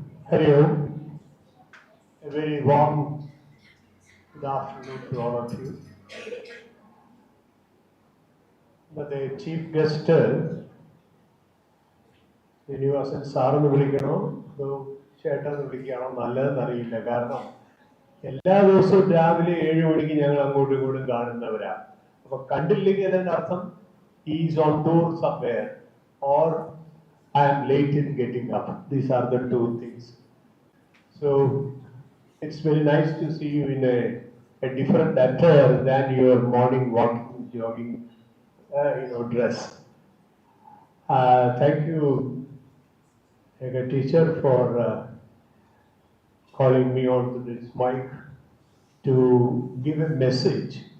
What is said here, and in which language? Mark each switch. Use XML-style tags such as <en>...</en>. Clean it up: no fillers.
<en>Hello, a very warm good afternoon to all of you. But the chief guest,</en> <ml>Sreenivasan സാറെന്ന് വിളിക്കണോ അതോ ചേട്ടന്ന് വിളിക്കണോ നല്ലതെന്ന് അറിയില്ല. കാരണം എല്ലാ ദിവസവും രാവിലെ 7 മണിക്ക് ഞങ്ങൾ അങ്ങോട്ടും ഇങ്ങോട്ടും കാണുന്നവരാ. അപ്പൊ കണ്ടില്ലെങ്കിൽ അതിനർത്ഥം</ml> <en>Is on tour somewhere or I am late in getting up. These are the two things. So it's very nice to see you in a different attire than your morning walking, jogging, dress. Thank you, a teacher, for calling me on to this mic to give a message.</en>